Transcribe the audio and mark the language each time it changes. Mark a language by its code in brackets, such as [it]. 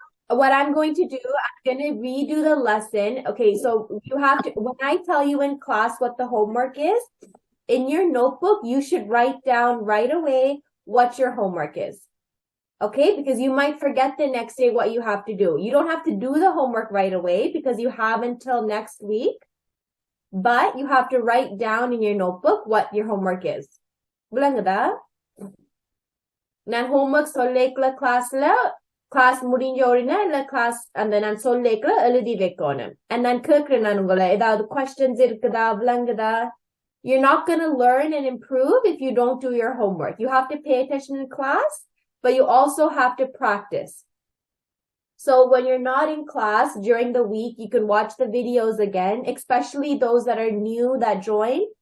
[en] what I'm going to do, I'm going to redo the lesson. Okay, so you have to, when I tell you in class what the homework is, in your notebook, you should write down right away what your homework is. Okay, because you might forget the next day what you have to do. You don't have to do the homework right away because you have until next week, but you have to write down in your notebook what your homework is. [ta] விளங்குதா? நான் homework சொல்லிக்கல class முடிஞ்ச உடனே இல்ல class அந்த நான் சொல்லிக்கல எழுதி வைக்கணும். And நான் கேட்கிறேன் நான் உங்களை ஏதாவது questions இருக்குதா விளங்குதா? [en] You're not going to learn and improve if you don't do your homework. You have to pay attention in class, but you also have to practice. So when you're not in class during the week, you can watch the videos again, especially those that are new that join.